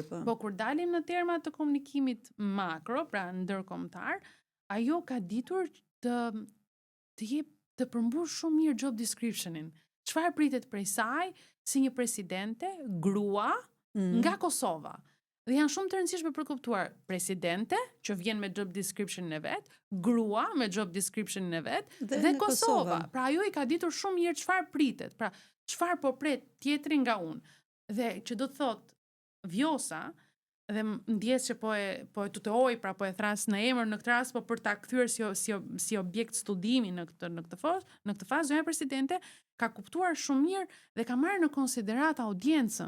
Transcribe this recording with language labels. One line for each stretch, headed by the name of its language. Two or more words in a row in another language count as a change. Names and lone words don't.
Albanian: Po kur dalim në terma të komunikimit makro, pra ndërkombëtar, ajo ka ditur të përmbush shumë mirë
English: job descriptionin.
Albanian: Çfarë pritet prej saj si një presidente, grua nga Kosova. Dhe janë shumë të rëndësishme për kuptuar presidente, që vjen me
English: job description
Albanian: e vet, grua me
English: job description
Albanian: e vet, dhe Kosova. Pra ajo i ka ditur shumë mirë çfarë pritet, pra çfarë po pret tjetri nga unë. Dhe që do të thot Vjosa, dhe ndjes që po e tuteoj, pra po e thras në emër në këtë rast, po për ta kthyer si objekt studimi në këtë fazë, zonja presidente ka kuptuar shumë mirë dhe ka marrë në konsiderat audiencën.